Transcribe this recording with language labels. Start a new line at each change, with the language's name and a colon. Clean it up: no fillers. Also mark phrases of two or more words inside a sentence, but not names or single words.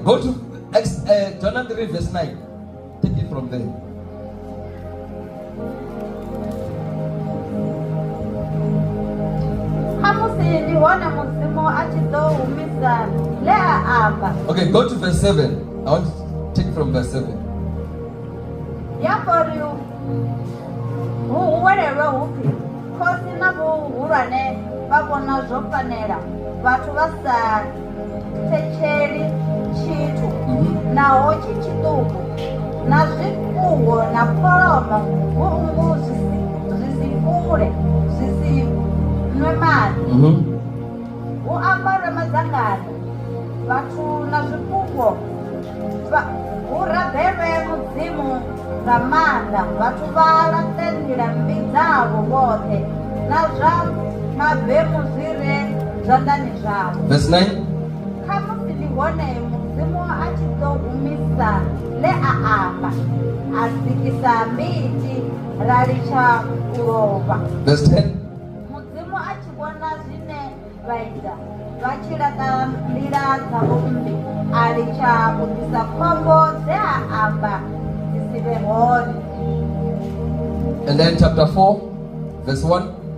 English: Go to Jonah 3 verse 9. Take it from there. Okay, go to verse 7. I want to take from verse 7.
Venda: Vhathu vha sa thetsheleli tshithu naho tshi tshiṱuku na zwifuwo na kholomo vhungu zwi si fule zwi si nwe maḓi hu ambara madzangano vhathu na zwifuwo hu rabelwe mudzimu nga maanḓa vhathu vha laṱendela mbi dzavho vhoṱhe na zwa mabemu zwi re Verse 9.
English: Verse 10. And then chapter 4, verse 1.